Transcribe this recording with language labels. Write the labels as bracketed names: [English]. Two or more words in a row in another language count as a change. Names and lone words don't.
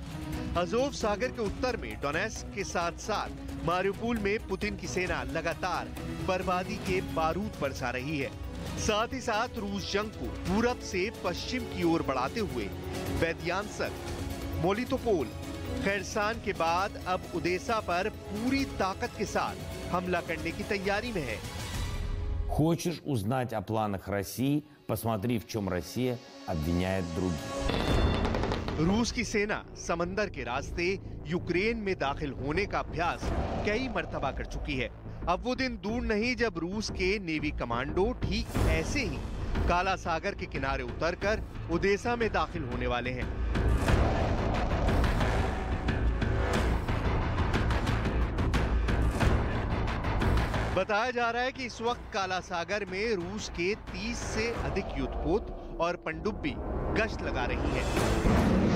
[Hindi] अजोव सागर के उत्तर में डोनेट्स्क के साथ साथ मारिउपोल में पुतिन की सेना लगातार बर्बादी के बारूद बरसा रही है। साथ ही साथ रूस जंग को पूरब से पश्चिम की ओर बढ़ाते हुए बेदियांस्क, मोलितोपोल, खैरसान के बाद अब ओदेसा पर पूरी ताकत के साथ हमला करने की तैयारी में है। [Russian] Хочешь узнать о планах России? Посмотри, в чем Россия обвиняет других. [Hindi] रूस की सेना समंदर के रास्ते यूक्रेन में दाखिल होने का अभ्यास कई मर्तबा कर चुकी है। अब वो दिन दूर नहीं जब रूस के नेवी कमांडो ठीक ऐसे ही काला सागर के किनारे उतरकर ओदेसा में दाखिल होने वाले हैं। बताया जा रहा है कि इस वक्त काला सागर में रूस के 30 से अधिक युद्धपोत और पनडुब्बी गश्त लगा रही हैं।